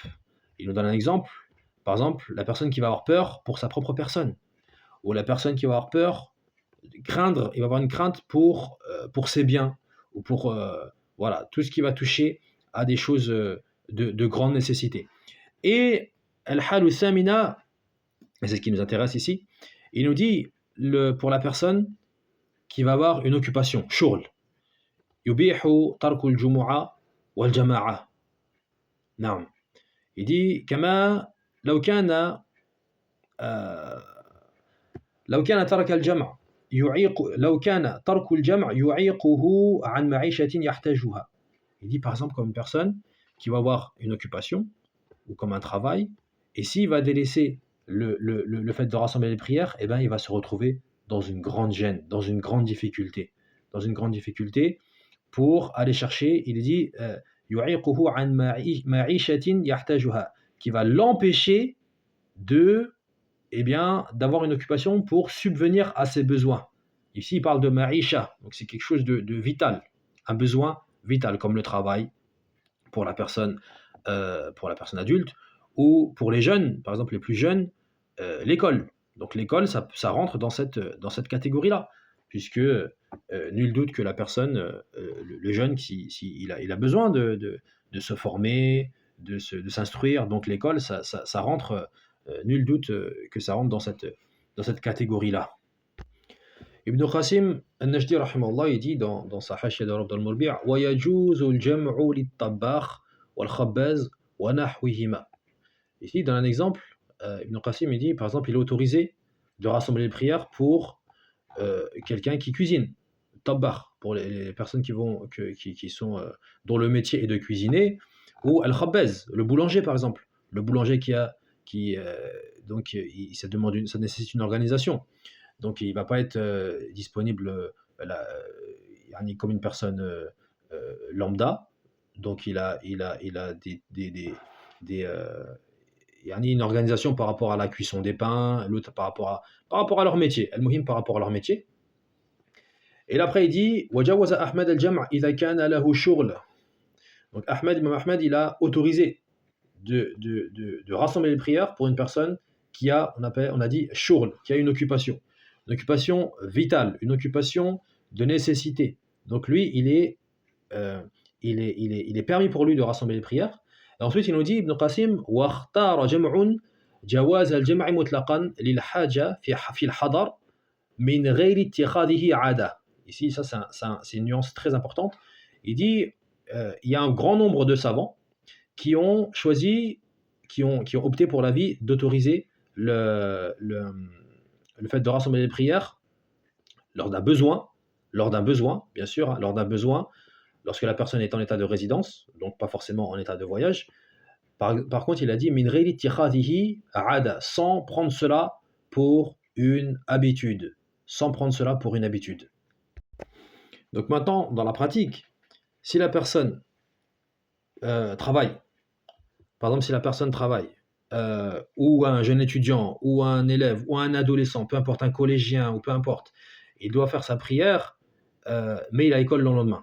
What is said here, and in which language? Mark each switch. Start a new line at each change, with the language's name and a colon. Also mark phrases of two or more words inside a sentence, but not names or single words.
French: Il nous donne un exemple, par exemple, la personne qui va avoir peur pour sa propre personne, ou la personne qui va avoir peur, il va avoir une crainte pour ses biens, ou pour voilà, tout ce qui va toucher à des choses de grande nécessité. Et
Arabic: الحال الثامنة,
French: c'est ce qui nous intéresse ici, il nous dit pour la personne qui va avoir une occupation,
Arabic: شغل يبيح ترك الجمعة والجماعة. Naam.
French: Il dit
Arabic: كما لو كان ترك الجمع' لو كان ترك الجمع يعيقه عن معيشة يحتاجها.
French: Il dit par exemple comme une personne qui va avoir une occupation ou comme un travail, et s'il va délaisser le fait de rassembler les prières, eh ben, il va se retrouver dans une grande gêne, dans une grande difficulté pour aller chercher, il dit
Arabic: يعيقه عن معيشة يحتاجها,
French: qui va l'empêcher d'avoir une occupation pour subvenir à ses besoins. Ici, il parle de ma'isha, donc c'est quelque chose de vital, un besoin vital, comme le travail pour la personne adulte, ou pour les jeunes, par exemple les plus jeunes, l'école. Donc l'école, ça rentre dans cette catégorie-là, puisque nul doute que la personne, le jeune, il a besoin de se former, de s'instruire, donc l'école, ça rentre. Nul doute que ça rentre dans dans cette catégorie-là. Ibn Qasim al-Najdi, rahimahullah, il dit dans sa Hashia de Rawd al-Murbi'
Arabic: ويجوز الجمع للطباخ والخباز ونحوهما.
French: Ici, dans un exemple, Ibn Qasim il dit, par exemple, il est autorisé de rassembler les prières pour quelqu'un qui cuisine, tabbakh, pour les personnes qui sont, dont le métier est de cuisiner, ou al-khabbaz, le boulanger par exemple. Le boulanger donc ça nécessite une organisation. Donc il ne va pas être disponible comme une personne lambda. Donc il a une organisation par rapport à la cuisson des pains, l'autre par rapport à leur métier. Al-Muhim par rapport à leur métier. Et là, après il dit
Arabic: وجوز أحمد الجمع إذا كان له شغل.
French: Donc Imam Ahmad, il a autorisé de rassembler les prières pour une personne qui a, on a dit shughl, qui a une occupation vitale, une occupation de nécessité. Donc lui, il est permis pour lui de rassembler les prières. Et ensuite, il nous dit Ibn Qasim
Arabic: واختار جمع جواز الجمع مطلقا للحاجة في الحضر من غير اتخاذه عادة.
French: Ici, ça c'est une nuance très importante. Il dit il y a un grand nombre de savants qui ont opté pour l'avis d'autoriser le fait de rassembler les prières lors d'un besoin, bien sûr, hein, lors d'un besoin, lorsque la personne est en état de résidence, donc pas forcément en état de voyage. Par contre, il a dit
Arabic: من غير اتخاذه عادة,
French: sans prendre cela pour une habitude. Donc maintenant, dans la pratique, si la personne travaille, par exemple, si la personne travaille, ou un jeune étudiant, ou un élève, ou un adolescent, peu importe, un collégien, ou peu importe, il doit faire sa prière, mais il a école le lendemain.